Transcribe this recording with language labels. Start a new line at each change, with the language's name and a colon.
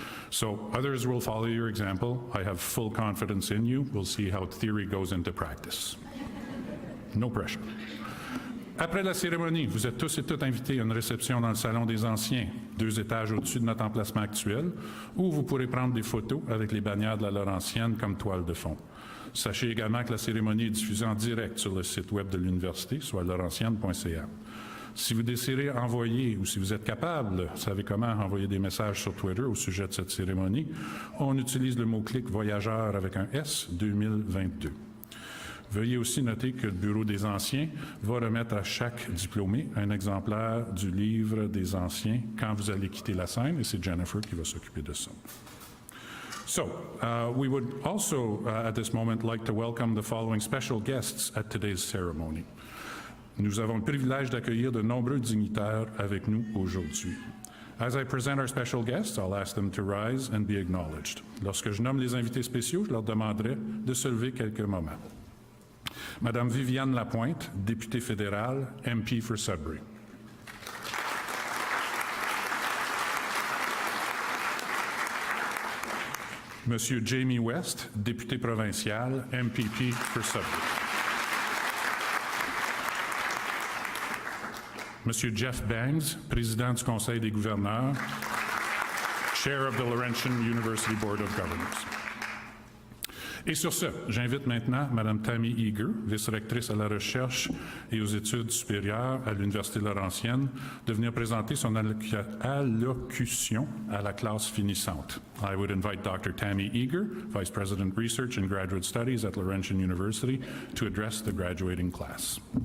English: So others will follow your example. I have full confidence in you. We'll see how theory goes into practice. No pressure.
French: Après la cérémonie, vous êtes tous et toutes invités à une réception dans le Salon des Anciens, 2 étages au-dessus de notre emplacement actuel, où vous pourrez prendre des photos avec les bannières de la Laurentienne comme toile de fond. Sachez également que la cérémonie est diffusée en direct sur le site web de l'Université, soit laurentienne.ca. Si vous désirez envoyer, ou si vous êtes capable, vous savez comment envoyer des messages sur Twitter au sujet de cette cérémonie, on utilise le mot-clic « Voyageur » avec un S 2022. Veuillez aussi noter que le Bureau des Anciens va remettre à chaque diplômé un exemplaire du livre des Anciens quand vous allez quitter la scène, et c'est Jennifer qui va s'occuper de ça.
English: So, we would also, at this moment, like to welcome the following special guests at today's ceremony.
French: Nous avons le privilège d'accueillir de nombreux dignitaires avec nous aujourd'hui.
English: As I present our special guests, I'll ask them to rise and be acknowledged.
French: Lorsque je nomme les invités spéciaux, je leur demanderai de se lever quelques moments. Madame Viviane Lapointe, députée fédérale,
English: MP for Sudbury.
French: Monsieur Jamie West, député provincial,
English: MPP for Sudbury.
French: Monsieur Jeff Bangs, président du Conseil des gouverneurs,
English: Chair of the Laurentian University Board of Governors.
French: Et sur ce, j'invite maintenant Mme Tammy Eager, vice-rectrice à la recherche et aux études supérieures à l'Université Laurentienne, de venir présenter son allocution à la classe finissante.
English: I would invite Dr. Tammy Eager, Vice President Research and Graduate Studies at Laurentian University, to address the graduating class.